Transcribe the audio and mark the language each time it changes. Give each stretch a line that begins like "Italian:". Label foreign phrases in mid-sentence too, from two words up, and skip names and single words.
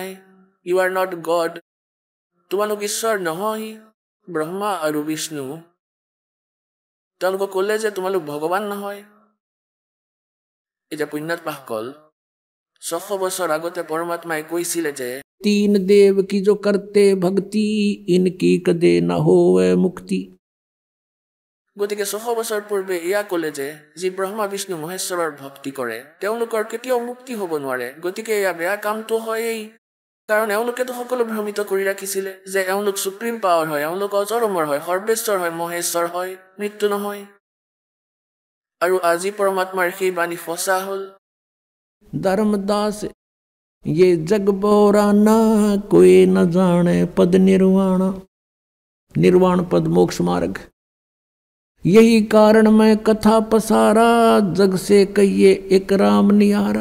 English: You are not God,
Assamese: তোমালোক ঈশ্বৰ নহয়। ব্ৰহ্মা আৰু বিষ্ণু তেওঁলোকক ক'লে যে তোমালোক ভগৱান নহয়। এতিয়া পুণ্যাত্মাসকল 600 বছৰ আগতে পৰমাত্মাই কৈছিলে যে
Hindi: 3 देव की जो करते भक्ति इनकी कदे न होवे मुक्ति।
Assamese: গতিকে 600 বছৰ পূৰ্বে এয়া ক'লে যে যি ব্ৰহ্মা বিষ্ণু মহেশ্বৰৰ ভক্তি কৰে তেওঁলোকৰ কেতিয়াও মুক্তি হ'ব নোৱাৰে। গতিকে এয়া বেয়া কামটো হয়েই, কাৰণ এওঁলোকেতো সকলো ভ্ৰমিত কৰি ৰাখিছিলে যে এওঁলোক
English: supreme power
Assamese: হয়, এওঁলোক অজৰমৰ হয়, সৰ্বেশ্বৰ হয়, মহেশ্বৰ হয়, মৃত্যু নহয়। আৰু আজি পৰমাত্মাৰ সেই বাণী ফচা হ'ল।
Hindi: धर्मदास ये जग बोराना कोई न जाने पद निर्वाण, निर्वाण पद मोक्ष मार्ग। यही कारण मैं कथा पसारा, जग से कहिए एक राम निहारा।